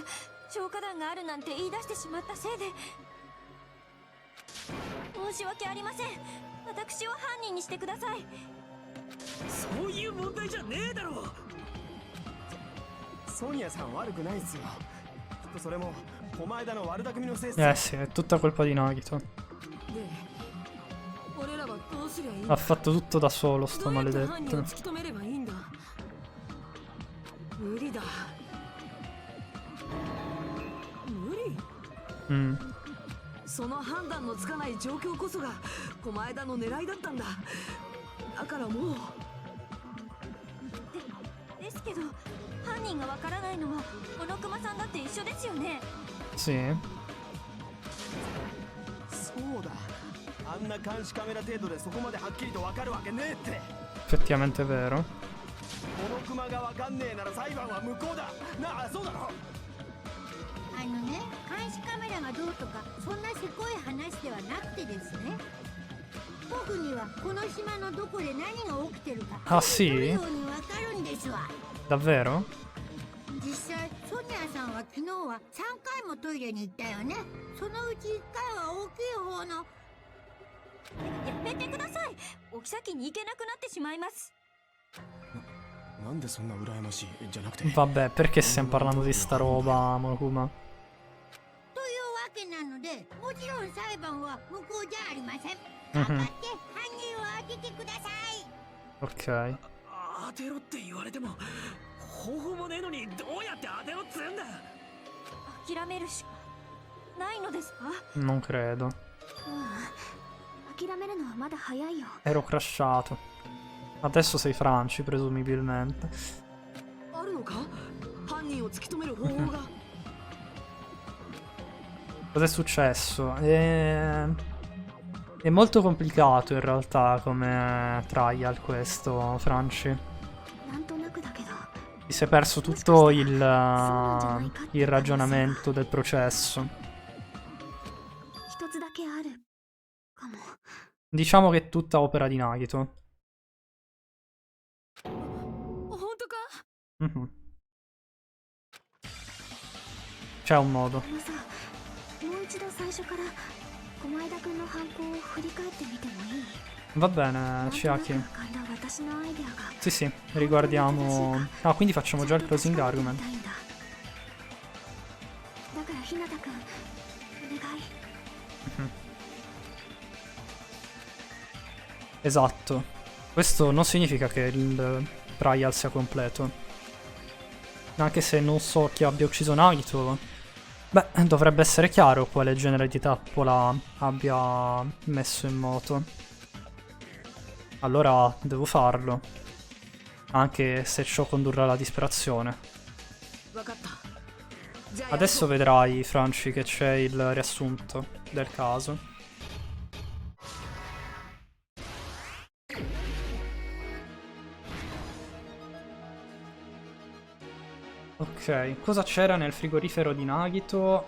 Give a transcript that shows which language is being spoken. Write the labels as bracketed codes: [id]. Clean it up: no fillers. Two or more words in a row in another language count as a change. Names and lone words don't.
[ja] 消火弾があるなんて言い出してしまったせいで。申し訳ありません。私を犯人にしてください。そういう問題じゃねえだろ。ソニアさん悪くないっすよ。きっとそれも駒枝の悪巧みのせいっす。 [it] Eh sì, è tutta colpa di Nagito. [ja] で俺らはどうすりゃいい [it] Ha fatto tutto da solo, sto [ja] どうやって犯人を [it] maledetto. [ja] 突き止めればいいんだ。無理だ。無理。 Mm. その判断のつかない状況こそが駒枝の狙いだったんだ。だからもうですけど、犯人がわからないのは小野熊さんだって一緒ですよね。 [it] Sì. [ja] そうだ。あんな監視カメラ程度でそこまではっきりとわかるわけねえって。 [it] Effettivamente è vero. [ja] この熊がわかんねえなら裁判は無効だ。なあ、そうだろ。あのね、監視カメラがどうとかそんなせこい話ではなくてですね。僕にはこの島のどこで何が起きてるか Ah 取る [it] sì? [ja] ようにわかるんですわ。 [it] Davvero? [ja] 実際ソニアさんは昨日は3回もトイレに行ったよね。そのうち1回は大きい方の。やめてください。お妃に行けなくなってしまいます。なんでそんな羨ましいじゃなくて。 [it] Vabbè, perché stiamo parlando di sta roba, Monokuma? [ja] というわけなので、もちろん裁判は無効じゃありません。頑張って犯人を当ててください。 [it] Ok. [ja] 当てろって言われても方法もねえのにどうやって当てろっつうんだ。諦めるしかないのですか？ [it] Non credo. [ja] 諦めるのはまだ早いよ。 [it] Ero crashato. Adesso sei Franci, presumibilmente. [ja] あるのか？犯人を突き止める方法が。 [it] Cos'è successo? È molto complicato in realtà come trial questo, Franci. [ja] なんとなくだけど。 [it] Ti sei perso tutto il ragionamento del processo. [ja] 一つだけあるかも。 [it] Diciamo che è tutta opera di Nagito. [ja] 本当か？ [it] Mhm. C'è un modo. [ja] あのさ、もう一度最初から駒枝くんの犯行を振り返ってみてもいい？ [it] Va bene, [ja] なんとなく [it] Chiaki. [ja] 浮かんだ私のアイデアが [it] Sì, sì, riguardiamo... Ah, quindi facciamo già il closing [ja] ちゃんと [it] argument. [ja] 確かめてみたいんだ。だから日向くん、お願い。 [it] Esatto. Questo non significa che il trial sia completo. Anche se non so chi abbia ucciso Nagito. Beh, dovrebbe essere chiaro quale genere di trappola abbia messo in moto. Allora devo farlo. Anche se ciò condurrà alla disperazione. [ja] わかった。じゃあ [it] Adesso vedrai, Franci, che c'è il riassunto del caso. Ok, cosa c'era nel frigorifero di Nagito?